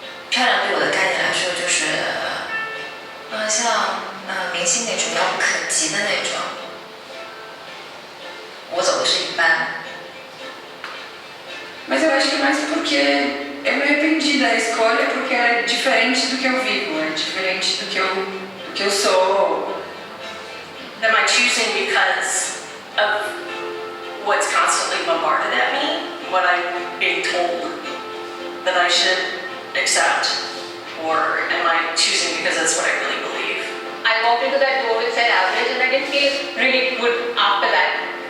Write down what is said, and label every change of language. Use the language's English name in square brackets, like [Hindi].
[Chinese] 漂亮对我的概念来说，就是像明星那种遥不可及的那种。我走的是一般。 [Portuguese] Mas eu acho que mais porque eu me arrependi da escolha porque era diferente do que eu vivo, é diferente do que eu sou. [English] Am I choosing because of what's constantly bombarded at me? What I'm being told that I should accept? Or am I choosing because that's what I really believe? I walked into that door with said average and I didn't feel really good after that.